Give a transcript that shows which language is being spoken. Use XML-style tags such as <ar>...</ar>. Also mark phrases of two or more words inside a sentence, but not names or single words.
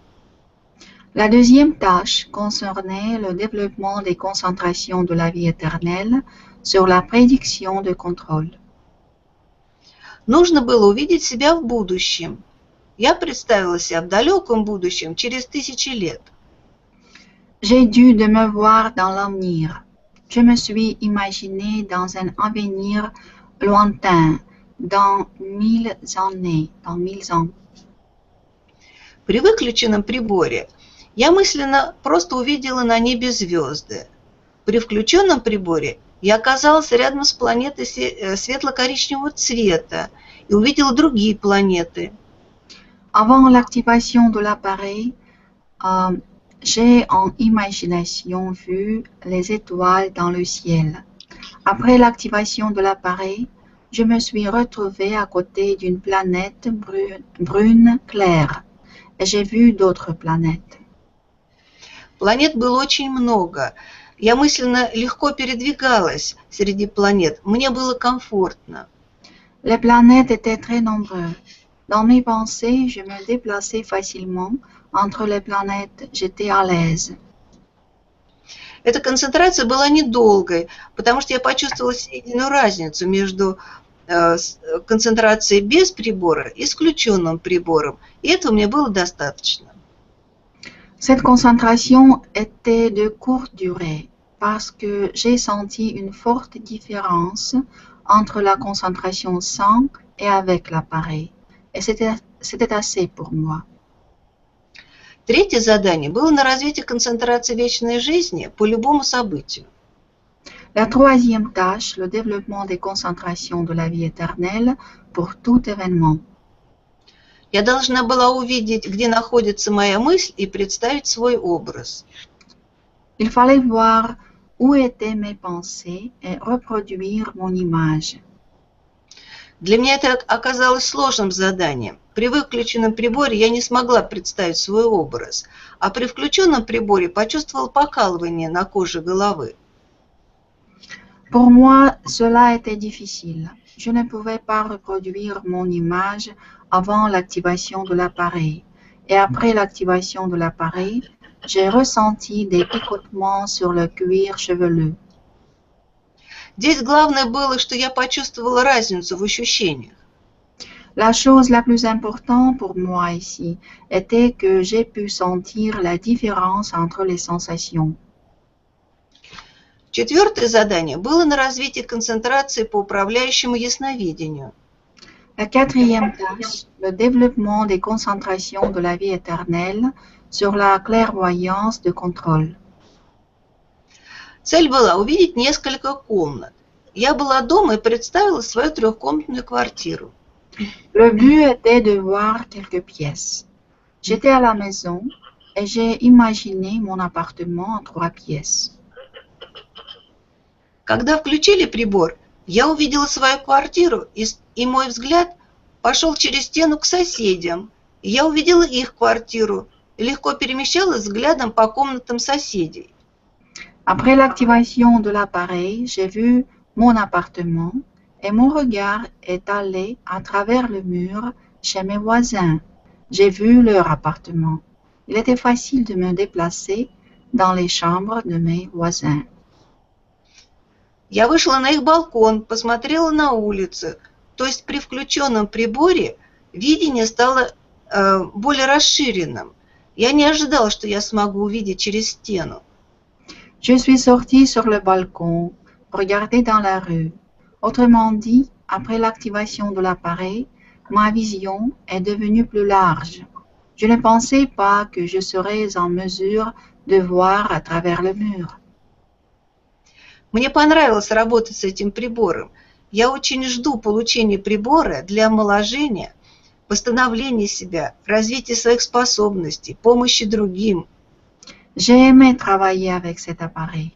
<fr>La deuxième tâche concernait le développement des concentrations de la vie éternelle sur la prédiction de contrôle.</fr> <ru>Нужно было увидеть себя в будущем. Я представила себя в далеком будущем, через 1000 лет.</ru> <fr>J'ai dû de me voir dans l'avenir. Je me suis imaginé dans un avenir lointain, dans 1000 années, dans 1000 ans.</fr> <ru>При выключенном приборе я мысленно просто увидела на небе звезды. При включенном приборе я оказалась рядом с планетой светло-коричневого цвета и увидела другие планеты.</ru> <fr>Avant l'activation de l'appareil, j'ai en imagination vu les étoiles dans le ciel. Après l'activation de l'appareil, je me suis retrouvée à côté d'une planète brune claire et j'ai vu d'autres planètes.</fr> <ru>Планет было очень много. Я мысленно легко передвигалась среди планет. Мне было комфортно.</ru> <fr>Les planètes étaient très nombreuses. Dans mes pensées, je me déplaçais facilement entre les planètes. J'étais à l'aise.</fr> <ru>Эта концентрация была недолгой, потому что я почувствовала сильную разницу между концентрацией без прибора и с включенным прибором, и этого мне было достаточно.</ru> <fr>Cette concentration était de courte durée parce que j'ai senti une forte différence entre la concentration sans et avec l'appareil, et c'était assez pour moi.</fr> <ru>Третье задание было на развитие концентрации вечной жизни по любому событию.</ru> <fr>La troisième tâche, le développement des concentrations de la vie éternelle pour tout événement.</fr> <ru>Я должна была увидеть, где находится моя мысль, и представить свой образ.</ru> <fr>Il fallait voir où étaient mes pensées et reproduire mon image.</fr> <ru>Для меня это оказалось сложным заданием. При выключенном приборе я не смогла представить свой образ, а при включенном приборе почувствовала покалывание на коже головы.</ru> <fr>Pour moi, cela était difficile. Je ne pouvais pas reproduire mon image avant l'activation de l'appareil. Et après l'activation de l'appareil, j'ai ressenti des picotements sur le cuir chevelu.</fr> <ru>Здесь главное было, что я почувствовала разницу в ощущениях.</ru> <fr>La chose la plus importante pour moi ici était que j'ai pu sentir la différence entre les sensations.</fr> <ru>Четвертое задание было на развитие концентрации по управляющему ясновидению.</ru> <fr>La quatrième tâche, le développement des concentrations de la vie éternelle sur la clairvoyance de contrôle.</fr> <ru>Цель была увидеть несколько комнат. Я была дома и представила свою трехкомнатную квартиру.</ru> <fr>Le but était de voir quelques pièces. J'étais à la maison et j'ai imaginé mon appartement en 3 pièces.</fr> <ru>Когда включили прибор, я увидела свою квартиру, и мой взгляд пошел через стену к соседям. Я увидела их квартиру и легко перемещалась взглядом по комнатам соседей.</ru> <fr>Après l'activation de l'appareil, j'ai vu mon appartement et mon regard est allé à travers le mur chez mes voisins. J'ai vu leur appartement. Il était facile de me déplacer dans les chambres de mes voisins.</fr> <ru>Я вышла на их балкон, посмотрела на улицу. То есть при включенном приборе видение стало более расширенным. Я не ожидала, что я смогу увидеть через стену.</ru> <fr>Je suis sortie sur le balcon, regarder dans la rue. Autrement dit, après l'activation de l'appareil, ma vision est devenue plus large. Je ne pensais pas que je serais en mesure de voir à travers le mur.</fr> <ru>Мне понравилось работать с этим прибором. Я очень жду получения прибора для омоложения, восстановления себя, развития своих способностей, помощи другим.</ru> <fr>J'ai aimé travailler avec cet appareil.</fr>